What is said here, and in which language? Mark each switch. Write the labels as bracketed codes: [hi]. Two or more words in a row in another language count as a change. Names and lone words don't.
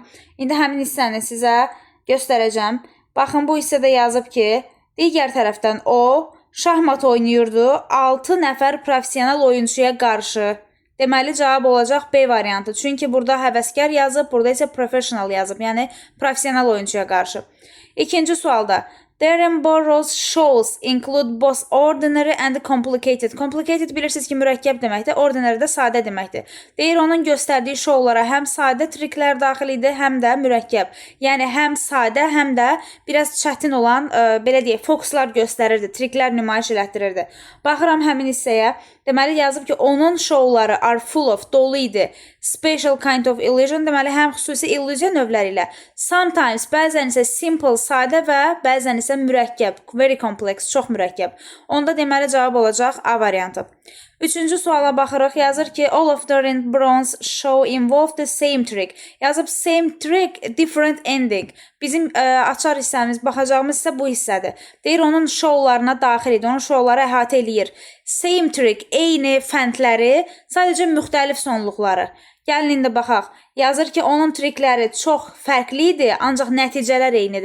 [az] İndi həmin hissəni sizə göstərəcəm. Baxın, bu hissədə yazıb ki, digər tərəfdən o şahmat oynayırdı 6 nəfər professional oyuncuya qarşı. Deməli, cavab olacaq B variantı. Çünki burada həvəskar yazıb, burada isə professional yazıb. Yəni, professional oyuncuya qarşı. İkinci sualda. [en] Darren Burroughs shows include both ordinary and complicated. [az] Complicated bilirsiniz ki, mürəkkəb deməkdir. Ordinary də sadə deməkdir. Deyir, onun göstərdiyi şovlara həm sadə triklər daxil idi, həm də mürəkkəb. Yəni, həm sadə, həm də biraz çətin olan, belə deyək, fokuslar göstərirdi, triklər nümayiş elətdirirdi. Baxıram həmin hissəyə. Deməli, yazıb ki, onun şovları [en] are full of, [az] dolu idi. [en] Special kind of illusion, [az] deməli, həm xüsusi illüziya növləri ilə. Sometimes, bəzən isə simple, sadə və bəzən isə mürəkkəb, [en] very complex, [az] çox mürəkkəb. Onda deməli, cavab olacaq A variantı. Üçüncü suala baxırıq, yazır ki, [en] all of Darren Brown's show involved the same trick. [az] Yazıb [en] same trick, different ending. [az] Bizim açar hissəmiz, baxacağımız isə bu hissədir. Deyir, onun şovlarına daxil idi, onun şovları əhatə eləyir. [en] Same trick, [az] eyni fəndləri, sadəcə müxtəlif sonluqları. Gəlin indi baxaq. Yazır ki, onun trikləri çox fərqli idi, ancaq nəticələr eynidir.